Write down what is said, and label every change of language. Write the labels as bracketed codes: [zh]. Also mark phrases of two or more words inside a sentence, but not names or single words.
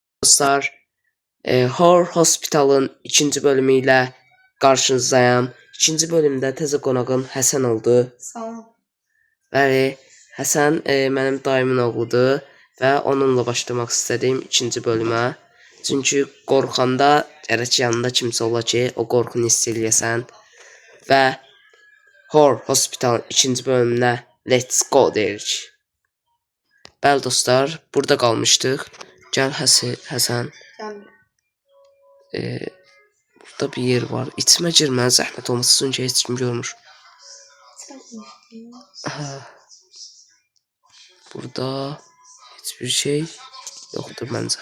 [tr] Dostlar, Horror Hospital'ın ikinci bölümüyle karşınızdayım. [az] İkinci bölümde təzə qonağım Həsən oldu. Salam. Bəli, Həsən mənim dayımın oğludur və onunla başlamaq istədim ikinci bölümə. Çünki qorxanda gərək yanında kimsə ola ki, o qorxunu hiss eləyəsən. Və Horror Hospital'ın ikinci bölümünə [en] let's go [az] deyirik. Bəli dostlar, burada qalmışdıq. Gəl Həsən. Gəldim. Burada bir yer var. İçmə girmə, zəhmət olmasın ki, heç kim görmür. Burada hiçbir şey yoxdur məncə.